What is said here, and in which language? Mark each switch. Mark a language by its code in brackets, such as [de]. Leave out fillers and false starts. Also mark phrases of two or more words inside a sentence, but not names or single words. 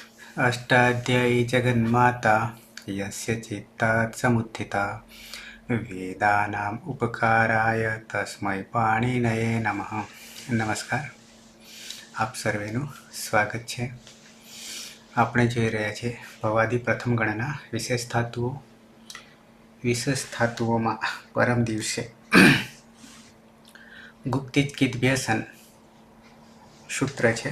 [sa] अष्टाध्यायी जगन्माता यस्य चित्तात् समुत्थिता वेदानाम् उपकाराय तस्मै पाणिनये नमः। [gu] નમસ્કાર, આપ સર્વેનું સ્વાગત છે. આપણે જોઈ રહ્યા છીએ ભવાદી પ્રથમ ગણના વિશેષ ધાતુઓમાં પરમ દિવસે ગુપ્તિજ કિદ્ભ્યસન સૂત્ર છે.